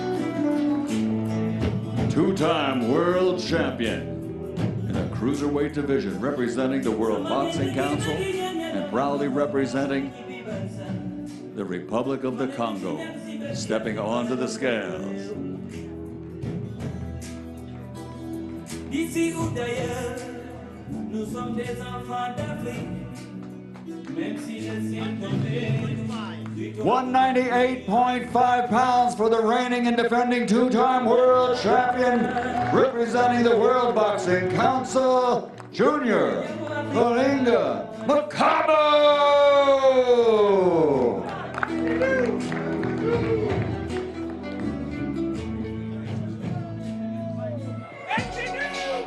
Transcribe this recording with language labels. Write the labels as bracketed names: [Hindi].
[English] Two-time world champion in the Cruiserweight division, representing the World Boxing Council and proudly representing the Republic of the Congo, stepping onto the scales. [French] D'ici ou d'ailleurs, nous sommes des enfants d'Afrique, même si le ciel tombait [English] 198.5 pounds for the reigning and defending two-time world champion, representing the World Boxing Council, Junior Malinga Makabu!